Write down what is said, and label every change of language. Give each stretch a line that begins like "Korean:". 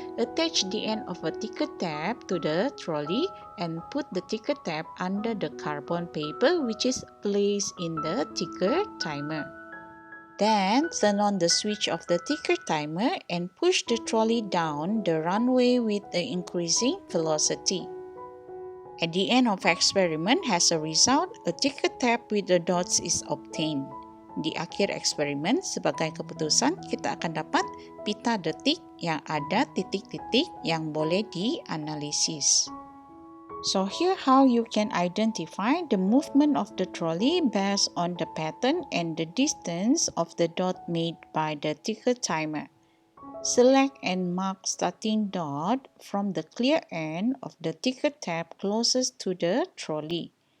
English: Attach the end of a ticker tape to the trolley and put the ticker tape under the carbon paper which is placed in the ticker timer. Then turn on the switch of the ticker timer and push the trolley down the runway with the increasing velocity. At the end of experiment, as a result, a ticker tape with the dots is obtained.
Malay: Di akhir eksperimen, sebagai keputusan, kita akan dapat pita detik yang ada titik-titik yang boleh dianalisis.
English: So here how you can identify the movement of the trolley based on the pattern and the distance of the dot made by the ticker timer. Select and mark starting dot from the clear end of the ticker tape closest to the trolley.